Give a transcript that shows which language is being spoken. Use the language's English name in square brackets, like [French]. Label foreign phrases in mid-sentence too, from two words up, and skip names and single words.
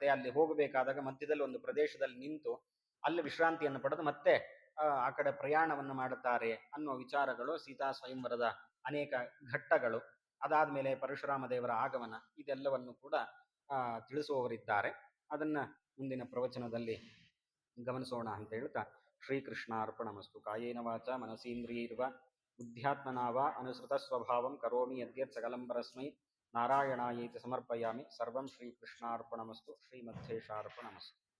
[Kannada] ಅಲ್ಲಿ ಹೋಗಬೇಕಾದಾಗ ಮಧ್ಯದಲ್ಲಿ ಒಂದು ಪ್ರದೇಶದಲ್ಲಿ ನಿಂತು ಅಲ್ಲಿ ವಿಶ್ರಾಂತಿಯನ್ನು ಪಡೆದು ಮತ್ತೆ ಆ ಕಡೆ ಪ್ರಯಾಣವನ್ನು ಮಾಡುತ್ತಾರೆ ಅನ್ನುವ ವಿಚಾರಗಳು ಸೀತಾ ಸ್ವಯಂವರದ ಅನೇಕ ಘಟ್ಟಗಳು. ಅದಾದ ಮೇಲೆ ಪರಶುರಾಮ ದೇವರ ಆಗಮನ, ಇದೆಲ್ಲವನ್ನು ಕೂಡ ತಿಳಿಸುವವರಿದ್ದಾರೆ. ಅದನ್ನ ಮುಂದಿನ ಪ್ರವಚನದಲ್ಲಿ ಗಮನಿಸೋಣ ಅಂತ ಹೇಳ್ತಾ ಶ್ರೀಕೃಷ್ಣಾರ್ಪಣಮಸ್ತು. [Sanskrit] ಕಾಯೇನ ವಾಚ ಮನಸೀಂದ್ರಿಯೈರ್ವ ಬುದ್ಧ್ಯಾತ್ಮನಾವ ಅನುಸೃತ ಸ್ವಭಾವಂ ಕರೋಮಿ ಯದ್ಯತ್ ಸಕಲಂ ಪರಸ್ಮೈ ನಾರಾಯಣಾಯೇತಿ ಸಮರ್ಪಯಾಮಿ. ಸರ್ವಂ ಶ್ರೀಕೃಷ್ಣಾರ್ಪಣಮಸ್ತು. ಶ್ರೀಮಧ್ವೇಶಾರ್ಪಣಮಸ್ತು.